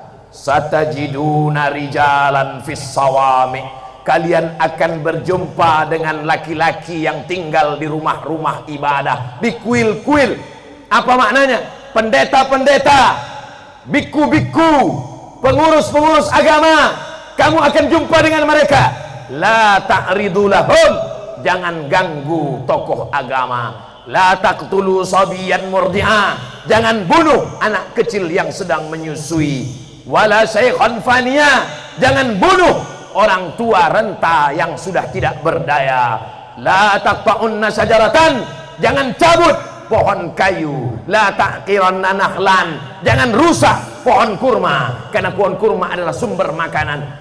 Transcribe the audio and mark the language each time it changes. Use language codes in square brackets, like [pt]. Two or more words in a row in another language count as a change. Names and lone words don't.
[ar] ستجدون رجالا في الصوامع, [id] kalian akan berjumpa dengan laki-laki yang tinggal di rumah-rumah ibadah, di kuil-kuil. Apa maknanya? Pendeta-pendeta, biku-biku, pengurus-pengurus agama, kamu akan jumpa dengan mereka. [ar] لا تعرضوا لهم, [id] jangan ganggu tokoh agama. [ar] لا تقتلوا صبيا مرضعا, [id] jangan bunuh anak kecil yang sedang menyusui. [ar] ولا شيخا فانيا, [id] jangan bunuh orang tua renta yang sudah tidak berdaya. [ar] لا تقطعن شجرة, [id] jangan cabut pohon kayu. [ar] لا تعقرن نخلا, [id] jangan rusak pohon kurma, karena pohon kurma adalah sumber makanan.